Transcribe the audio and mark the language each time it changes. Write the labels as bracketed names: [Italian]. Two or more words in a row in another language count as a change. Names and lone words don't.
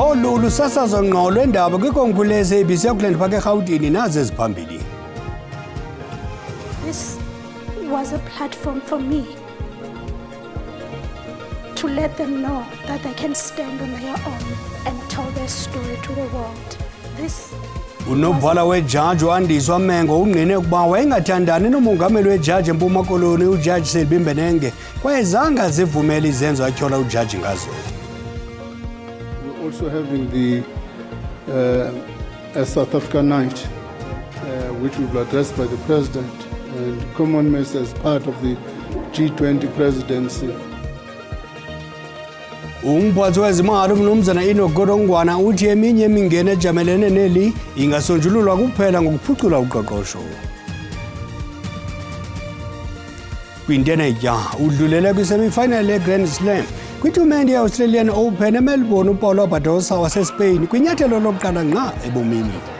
[Xhosa] ulusasazwa ngqo lwendaba kwikomkhulu le-SABC yakuLand Park eRhawutini nazi eziphambili. [English] This was a platform for me to let them know that they can stand on their own and tell their story to the world. This [Xhosa] Unobhala wejaji uAndiswa Mengo ungqine ukuba wayengathandani nomongameli wejaji eMpuma Koloni uJaji Selby Mbenenge kwaye zange zivumele izenzo atyhola ujaji ngazo. [English] We're also having the South Africa night, which will be addressed by the President and Common Mess as part of the G20 presidency. [Xhosa] Umphathi wezimali uMnumzana Enoch Godongwana uthi eminye imingeni ejamelene neli ingasonjululwa kuphela ngokuphucula uqoqosho. Kwintenetya udlulele kwisemifinal yeGrand Slam kwitumente ye-Australian Open eMelbourne uPaulo Badosa waseSpain kwinyathelo lokuqala ngqa ebomini.